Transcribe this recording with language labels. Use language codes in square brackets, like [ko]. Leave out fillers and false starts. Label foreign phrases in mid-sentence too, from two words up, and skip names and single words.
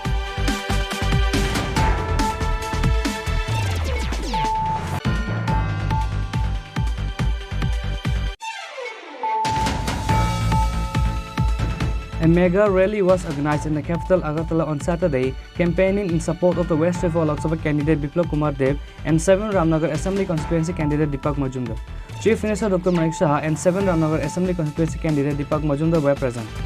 [en] A mega rally was organized in the capital Agartala on Saturday, campaigning in support of the West Tripura Lok Sabha candidate Biplab Kumar Dev and 7 Ramnagar Assembly constituency candidate Deepak Majumdar. Chief Minister Dr. Manik Shah and 7 Ramnagar Assembly constituency candidate Deepak Majumdar were present.